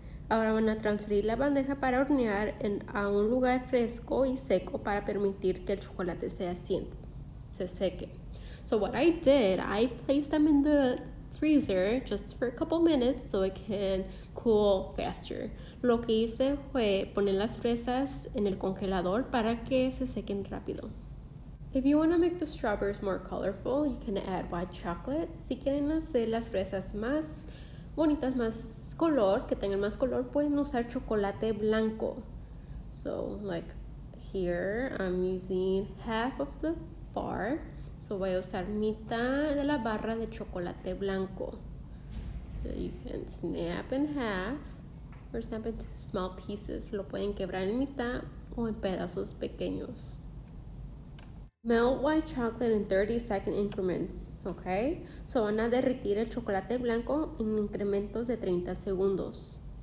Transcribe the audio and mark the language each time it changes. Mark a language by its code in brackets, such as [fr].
[es] Ahora van a transferir la bandeja para hornear a un lugar fresco y seco para permitir que el chocolate se seque. [en] So what I did, I placed them in the freezer just for a couple minutes so it can cool faster. [es] Lo que hice fue poner las fresas en el congelador para que se sequen rápido. [en] If you want to make the strawberries more colorful, you can add white chocolate. [es] Si quieren hacer las fresas más bonitas, más color, que tengan más color, pueden usar chocolate blanco. [en] So, like here, I'm using half of the bar. [es] So, voy a usar mitad de la barra de chocolate blanco. [en] So, you can snap in half or snap into small pieces. [es] Lo pueden quebrar en mitad o en pedazos pequeños. [en] Melt white chocolate in 30-second increments, okay? [es] So van a derretir el chocolate blanco en incrementos de 30 segundos.